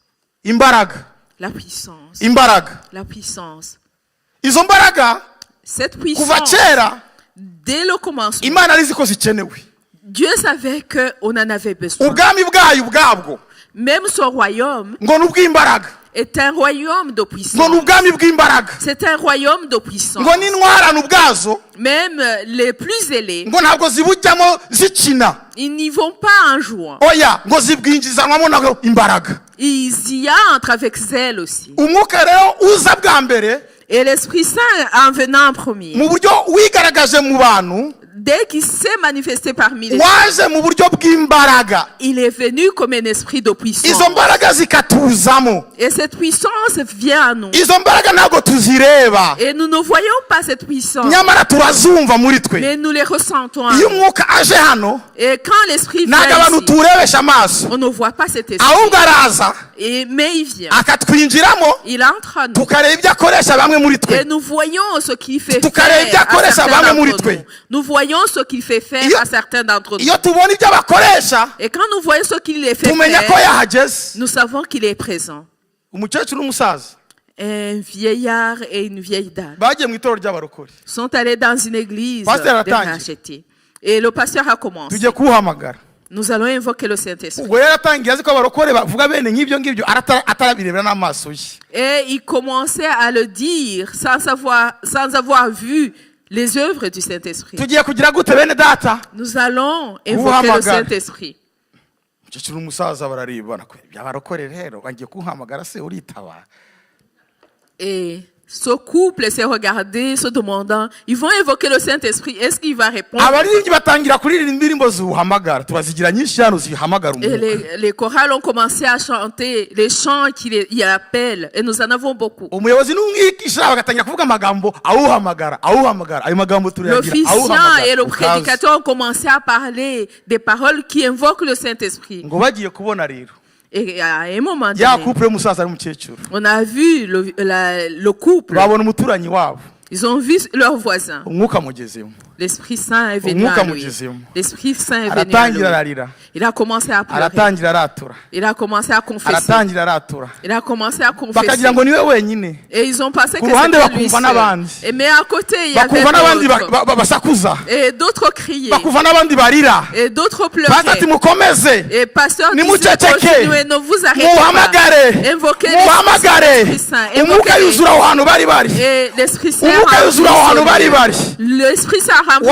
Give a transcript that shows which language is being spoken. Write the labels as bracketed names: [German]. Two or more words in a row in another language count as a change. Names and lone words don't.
[French] La puissance. La puissance. Cette puissance, dès le commencement, Dieu savait qu'on en avait besoin. Même son royaume [Kinyarwanda] ngo n'ubw'imbaraga [French] est un royaume de [Kinyarwanda] ngo [French] puissance. [Kinyarwanda] n'ubwami bw'imbaraga [French] C'est un royaume de puissance. [Kinyarwanda] ngo n'intwarano ubwazo [French] Même les plus ailés, [Kinyarwanda] ngo ntabwo zibujyamo zikina [French] ils n'y vont pas en jouant. [Kinyarwanda] oya ngo zibwinjizanwamo naho imbaraga. [French] Ils y entrent avec zèle aussi. [Kinyarwanda] Umwuka rero uza bwa mbere [French] Et l'Esprit Saint, en venant en premier, [Kinyarwanda] mu buryo wigaragaje mu bantu [French] dès qu'il s'est manifesté parmi les [Kinyarwanda] waje mu buryo bw'imbaraga, [French] il est venu comme un esprit de puissance. [Kinyarwanda] izo mbaraga zikatuzamo. [French] Et cette puissance vient à nous. [Kinyarwanda] Izo mbaraga ntabwo tuzireba [French] Et nous ne voyons pas cette puissance, [Kinyarwanda] nyamara turazumva muri twe. [French] mais nous les ressentons. en [Kinyarwanda] Iyo [French] nous. [Kinyarwanda] umwuka aje hano [French] Et quand l'Esprit [Kinyarwanda] ntabwo [French] vient [Kinyarwanda] abantu [French] ici, [Kinyarwanda] tuwurebesha amaso, [French] on ne voit pas cet esprit. [Kinyarwanda] ahubwo araza [French] Mais il vient. [Kinyarwanda] akatwinjiramo [French] Il entre en nous. [Kinyarwanda] tukareba ibyo akoresha bamwe muri [French] Et [Kinyarwanda] twe. [French] nous voyons ce qu'il fait [Kinyarwanda] Tukareba ibyo [French] faire à [Kinyarwanda] akoresha [French] certains [Kinyarwanda] bamwe muri [French] d'entre [Kinyarwanda] twe. [French] nous. Nous voyons ce qu'il fait faire [Kinyarwanda] Iyo- [French] à certains d'entre nous. [Kinyarwanda] iyo tubona ibyo bakoresha [French] Et quand nous voyons ce qu'il les fait [Kinyarwanda] tumenya ko [French] faire, [Kinyarwanda] yahageze. [French] nous savons qu'il est présent. [Kinyarwanda] Umukecuru n'umusaza [French] Un vieillard et une vieille dame [Kinyarwanda] bagiye mu itorero ry'abarokore, [French] sont allés dans une église Pasteur de [Kinyarwanda] Atangi. [French] racheter. Et le pasteur a commencé. [Kinyarwanda] tugiye kuwuhamagara. [French] Nous allons invoquer le Saint-Esprit. [Kinyarwanda] ubwo rero atangiye azi ko abarokore bavuga bene nk'ibyo ngibyo atarabirebera n'amaso ye. [French] Et il commençait à le dire sans avoir vu les œuvres du Saint-Esprit. [Kinyarwanda] tugiye kugira gute bene data? [French] Nous allons invoquer le [Kinyarwanda] Uhamagara. [French] Saint-Esprit. [Kinyarwanda] Umukecuru n'umusaza bararebana, by'abarokore rero bagiye kuwuhamagara se uritaba? [French] Et ce couple s'est regardé, se demandant, ils vont invoquer le Saint-Esprit, est-ce qu'il va répondre? [Kinyarwanda] abaririmbyi batangira kuririmba indirimbo ziwuhamagara, turazigira nyinshi hano zihamagara [French] Et [Kinyarwanda] umwuka. [French] les chorales ont commencé à chanter les chants qui appellent, et nous en avons beaucoup. [Kinyarwanda] Umuyobozi n'umwigisha bagatangira kuvuga amagambo awuhamagara awuhamagara, ayo magambo turayagira [French] L'officiant et le [Kinyarwanda] ukaza. [French] prédicateur ont commencé à parler des paroles qui invoquent le Saint-Esprit. [Kinyarwanda] ngo bagiye kubona rero [French] Et à un moment [Kinyarwanda] ya [French] donné, [Kinyarwanda] couple y'umusaza n'umukecuru [French] on a vu le couple, [Kinyarwanda] babona umuturanyi wabo, [French] ils ont vu leurs voisins. [Kinyarwanda] umwuka mugezemo, [French] L'Esprit Saint est venu [Kinyarwanda] umwuka [French] à lui. [Kinyarwanda] mugezemo, [French] L'Esprit Saint est venu à lui. [Kinyarwanda] aratangira ararira, [French] Il a commencé à pleurer. [Kinyarwanda] aratangira aratura, [French] Il a commencé à confesser. [Kinyarwanda] aratangira aratura, [French] Il a commencé à confesser. [Kinyarwanda] bakagira ngo niwe wenyine, [French] Et ils ont pensé que [Kinyarwanda] Ku ruhande [French] c'était lui [Kinyarwanda] bakumva [French] seul. [Kinyarwanda] n'abandi. [French] Et mais à côté, il y avait [Kinyarwanda] bakumva n'abandi [French] d'autres. [Kinyarwanda] basakuza, [French] Et d'autres criaient. [Kinyarwanda] bakumva n'abandi barira. [French] Et d'autres [Kinyarwanda] Pastor ati [French] pleuraient. [Kinyarwanda] mukomeze, [French] Et pasteur [Kinyarwanda] Ni [French] disait, [Kinyarwanda] muceceke. [French] continuez, ne vous arrêtez [Kinyarwanda] muhamagare, [French] pas. Invoquez [Kinyarwanda] muhamagare, [French] l'Esprit Saint. [Kinyarwanda] umwuka [French] Invoquez [Kinyarwanda] yuzura aho hantu bari bari, [French] et l'Esprit Saint [Kinyarwanda] umwuka [French] remplit [Kinyarwanda] yuzura aho hantu bari [French] ce [Kinyarwanda] bari. [French] lieu. L'Esprit Saint remplit